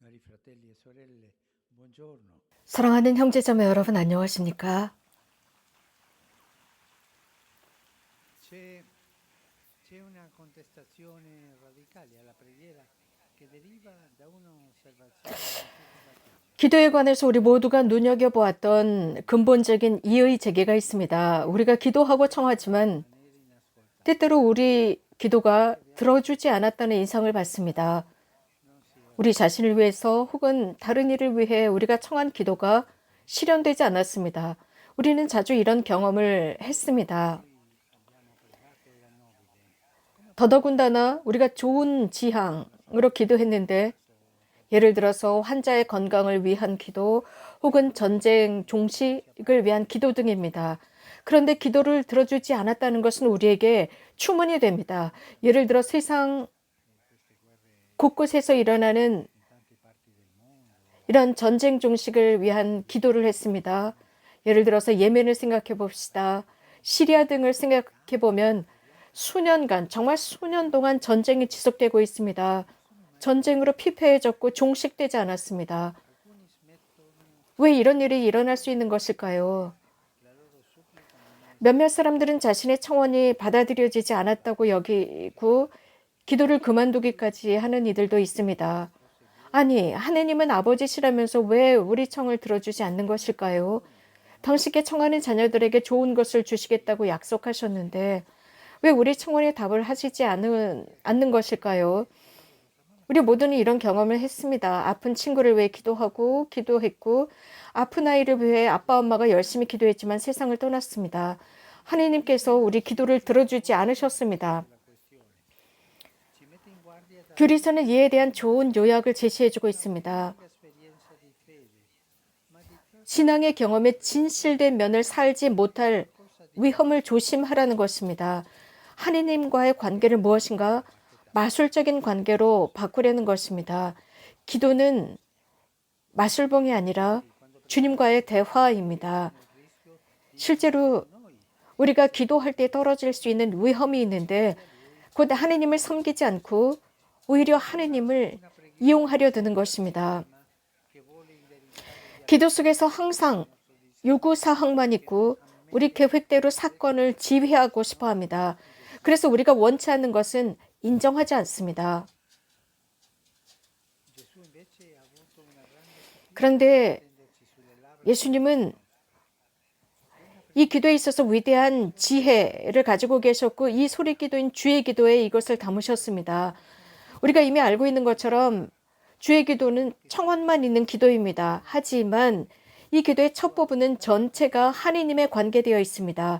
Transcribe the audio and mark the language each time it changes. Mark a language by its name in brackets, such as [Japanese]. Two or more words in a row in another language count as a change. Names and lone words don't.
[Italian] fratelli e sorelle, buongiorno. [Korean] 사랑하는 형제자매 여러분 안녕하십니까? [Italian] C'è, c'è una contestazione radicale alla preghiera che deriva da un'osservazione che è stata fatta. [Korean] 기도에 관해서 우리 모두가 눈여겨보았던 근본적인 이의 제기가 있습니다. 우리가 기도하고 청하지만 [Italian] Rimanere inascoltati. [Korean] 때때로 우리 기도가 들어주지 않았다는 인상을 받습니다. [Italian] Non si [Korean] 우리 자신을 위해서 혹은 다른 이를 위해 우리가 청한 기도가 실현되지 않았습니다. 우리는 자주 이런 경험을 했습니다. [Italian] abbiamo pregato era nobile. [Korean] 더더군다나 우리가 좋은 지향으로 기도했는데 예를 들어서 환자의 건강을 위한 기도 혹은 전쟁 종식을 위한 기도 등입니다. 그런데 기도를 들어주지 않았다는 것은 우리에게 추문이 됩니다. 예를 들어 세상 곳곳에서 일어나는 [Italian] In tante parti del mondo, [Korean] 이런 전쟁 종식을 위한 기도를 했습니다. 예를 들어서 예멘을 생각해 봅시다. 시리아 등을 생각해 보면 수년간, 정말 수년 동안 전쟁이 지속되고 있습니다. 전쟁으로 피폐해졌고 종식되지 않았습니다. [Italian] alcuni smettono [Korean] 왜 이런 일이 일어날 수 있는 것일까요? [Italian] la loro supplica non è [Korean] 몇몇 사람들은 자신의 청원이 받아들여지지 않았다고 여기고 기도를 그만두기까지 하는 이들도 있습니다. 아니, 하느님은 아버지시라면서 왜 우리 청을 들어주지 않는 것일까요? 당신께 청하는 자녀들에게 좋은 것을 주시겠다고 약속하셨는데 왜 우리 청원에 답을 하시지 않는 것일까요? 우리 모두는 이런 경험을 했습니다. 아픈 친구를 위해 기도했고 아픈 아이를 위해 아빠 엄마가 열심히 기도했지만 세상을 떠났습니다. 하느님께서 우리 기도를 들어주지 않으셨습니다. [Italian] la questione. Ci mette in guardia da [Korean] 교리서는 이에 대한 좋은 요약을 제시해주고 있습니다. [Italian] lunga esperienza di fede, ma di ciò [Korean] 신앙의 경험에 진실된 면을 살지 못할 위험을 조심하라는 것입니다. 하느님과의 관계를 무엇인가 마술적인 관계로 바꾸려는 것입니다. 기도는 마술봉이 아니라 주님과의 대화입니다. 실제로 우리가 기도할 때 떨어질 수 있는 위험이 있는데 곧 하느님을 섬기지 않고 오히려 하느님을 이용하려 드는 것입니다. [Italian] che vuole indirizzare [Korean] 기도 속에서 항상 요구사항만 있고 우리 계획대로 사건을 지휘하고 싶어 합니다. 그래서 우리가 원치 않는 것은 인정하지 않습니다. [Italian] Gesù invece ha avuto una grande [Korean] 그런데 [Italian] tenderci sulle labbra [Korean] 예수님은 이 기도에 있어서 위대한 지혜를 가지고 계셨고 이 소리 기도인 주의 기도에 이것을 담으셨습니다. 우리가 이미 알고 있는 것처럼 주의 기도는 청원만 있는 기도입니다. 하지만 이 기도의 첫 부분은 전체가 하느님에 관계되어 있습니다.